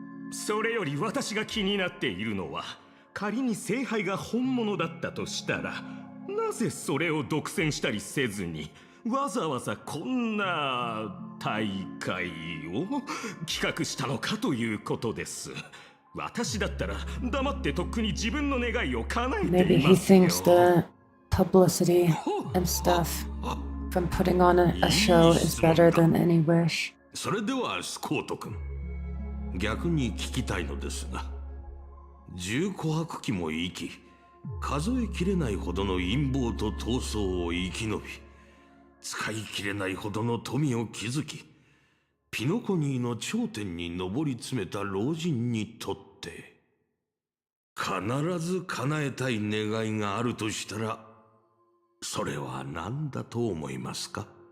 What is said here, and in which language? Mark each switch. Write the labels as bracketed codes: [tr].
[ja] それより私が気になっているのは、仮に聖杯が本物だったとしたらなぜそれを独占したりせずにわざわざこんな大会を企画したのかということです。私だったら黙ってとっくに自分の願いを叶えて [en] Maybe [ja] い [en] he [ja] ますよ。 [en] thinks the publicity and stuff from putting on a show is better than any wish. [ja] それではスコート君、逆に聞きたいのですが、10琥珀期も生き数えきれないほどの陰謀と闘争を生き延び、使い切れないほどの富を築き、ピノコニーの頂点に上り詰めた老人にとって必ず叶えたい願いがあるとしたら、それは何だと思いますか。